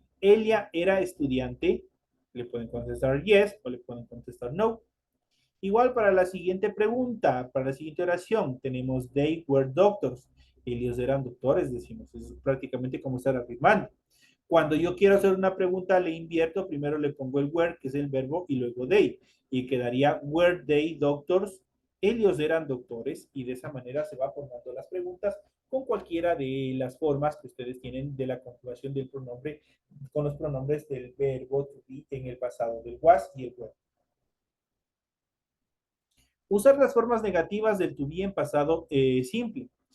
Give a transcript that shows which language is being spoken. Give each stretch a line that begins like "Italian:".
Spanish: Ella era estudiante. Le pueden contestar yes o le pueden contestar no. Igual para la siguiente pregunta, para la siguiente oración, tenemos they were doctors. Ellos eran doctores, decimos. Es prácticamente como estar afirmando. Cuando yo quiero hacer una pregunta, le invierto, primero le pongo el were, que es el verbo, y luego they.
English: Y quedaría, were they doctors?
Spanish: Ellos eran doctores, y de esa manera se va formando las preguntas con cualquiera de las formas que ustedes tienen de la conjugación del pronombre, con los pronombres del verbo to be en el pasado, del was y el were. Usar las formas negativas del to be en pasado simple.